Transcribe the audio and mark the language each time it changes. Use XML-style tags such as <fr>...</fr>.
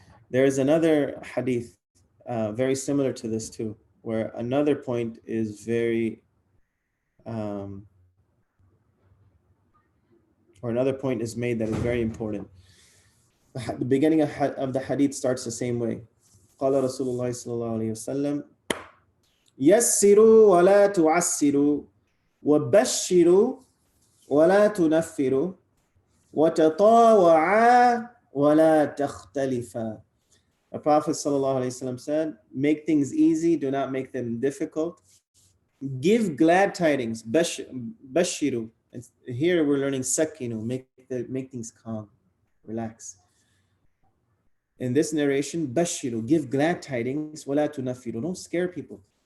<en>There is another hadith very similar to this too, where another point is very, or another point is made that is very important. The beginning of the hadith starts the same way.</en> <ar>قال رسول الله صلى الله عليه وسلم يسروا ولا تعسروا وبشروا ولا تنفروا وتطاوعا ولا تختلفا.</ar> <en>The Prophet ﷺ said, make things easy, do not make them difficult. Give glad tidings, bashiru. And here we're learning sakinu, make things calm, relax. In this narration, bashiru, give glad tidings, wala tunafiru. Don't scare people.</en>